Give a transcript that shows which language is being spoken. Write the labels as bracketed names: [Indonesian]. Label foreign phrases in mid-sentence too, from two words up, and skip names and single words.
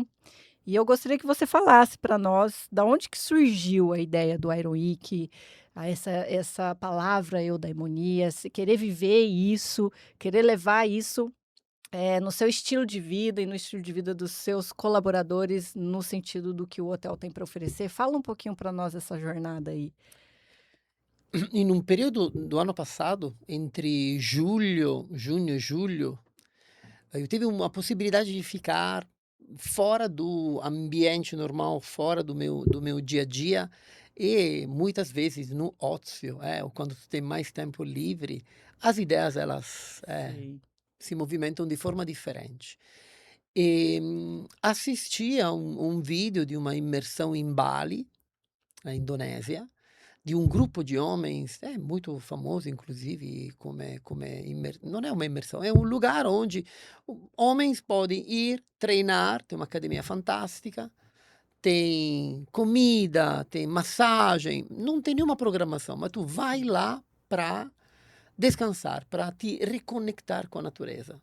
[Portuguese] E eu gostaria que você falasse para nós da onde que surgiu a ideia do Iron Week, essa palavra eudaimonia, querer viver isso, querer levar isso no seu estilo de vida e no estilo de vida dos seus colaboradores, no sentido do que o hotel tem para oferecer. Fala um pouquinho para nós essa jornada aí. [Italian] In un periodo [Portuguese] do ano passado, entre junho e julho, eu tive uma possibilidade de ficar fora do ambiente normal, fora do meu dia a dia e muitas vezes no ócio, ou quando tu tem mais tempo livre, as ideias elas Sei. [Italian] si movimentam di forma differente. [Portuguese] Assisti a [Italian] un video di [Portuguese] uma imersão em Bali, na Indonésia, [Italian] di un gruppo di homens, molto famoso inclusive non è [Portuguese] uma imersão, [Italian] è un [Portuguese] lugar onde homens podem ir treinar, tem uma academia fantástica, tem comida, tem massagem, não tem nenhuma programação, mas tu vai lá para descansar, para te reconectar com a natureza.